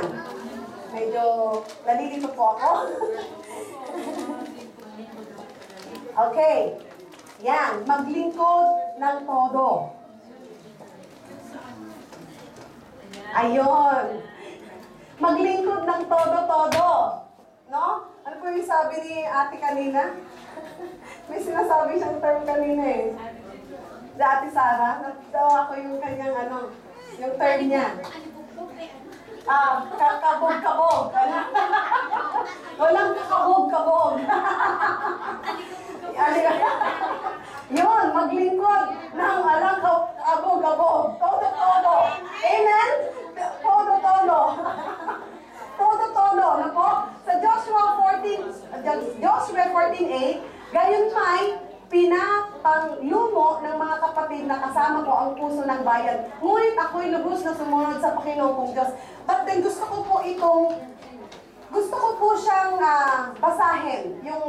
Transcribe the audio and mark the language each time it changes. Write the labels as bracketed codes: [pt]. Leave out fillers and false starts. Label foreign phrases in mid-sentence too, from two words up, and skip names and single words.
[tl] Medyo nalilito po ako. Okay. Yan. Maglingkod ng todo. Ayun. Maglingkod ng todo-todo. No? Ano po yung sabi ni ate kanina? May sinasabi siyang term kanina eh. Si ate Sarah, natawa ko yung kanyang yung term niya. Kabog-kabog. Walang kabog-kabog. Yun, maglingkod ng alang abog-abog. Todo-todo. Amen? Todo-todo. Todo-todo. Ano po? Sa Joshua 14:8, gayon may pinapanglumo ng mga kapatid na kasama ko ang puso ng bayan. Ngunit ako'y lubos na sumunod sa Panginoon kong Diyos. [en] But then [tl] gusto ko po siyang basahin.